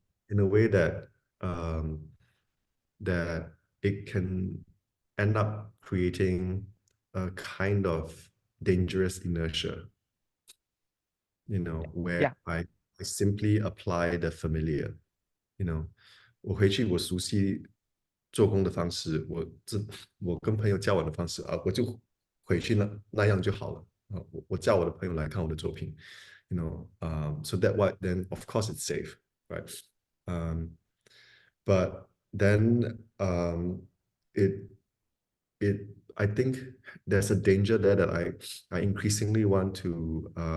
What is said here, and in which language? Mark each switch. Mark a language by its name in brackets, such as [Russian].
[English] in a way that that it can end up creating a kind of dangerous inertia, where Yeah. I simply apply the familiar, [Chinese] 我回去我熟悉做工的方式，我跟朋友交往的方式啊，我就回去那样就好了啊。我叫我的朋友来看我的作品， [English] so that what then of course it's safe, right? Um, but then it it I think there's a danger there that I increasingly want to